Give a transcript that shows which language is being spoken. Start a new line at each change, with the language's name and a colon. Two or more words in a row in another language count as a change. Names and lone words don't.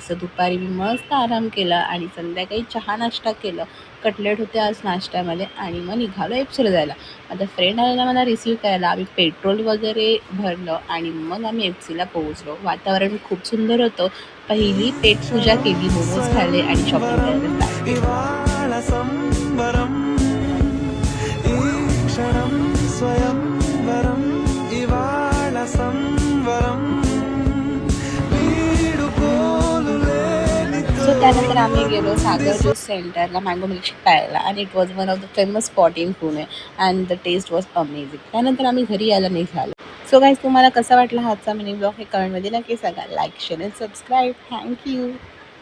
Marathi: सो दुपारी मी मस्त आराम केला आणि संध्याकाळी चहा नाश्ता केलं. कटलेट होते आज नाश्त्यामध्ये आणि मग निघालो एफसीला जायला. माझा फ्रेंड आलेला मला रिसीव्ह करायला. आम्ही पेट्रोल वगैरे भरलं आणि मग आम्ही एफसीला पोहोचलो. वातावरण खूप सुंदर होतं. पहिली पेटपूजा केली, मोमोज खाल्ले आणि शॉपिंग करायला स्टार्ट केलं.
Telugu: ఇవాళ సంబరం ఈ క్షణం స్వయంవరం ఇవాళ సంవరం వీడుకోలు లేని
Marathi: सो त्यानंतर आम्ही गेलो सागर ज्यूस सेंटरला
English: mango milkshake
Marathi: प्यायला आणि
English: it was one of the famous spot in Pune and the taste was amazing.
Marathi: त्यानंतर आम्ही घरी यायला निघालो.
English: so guys,
Marathi: तुम्हाला कसा वाटला आजचा मिनी ब्लॉग हे कमेंटमध्ये नक्की सांगा.
English: like share and subscribe. थँक्यू.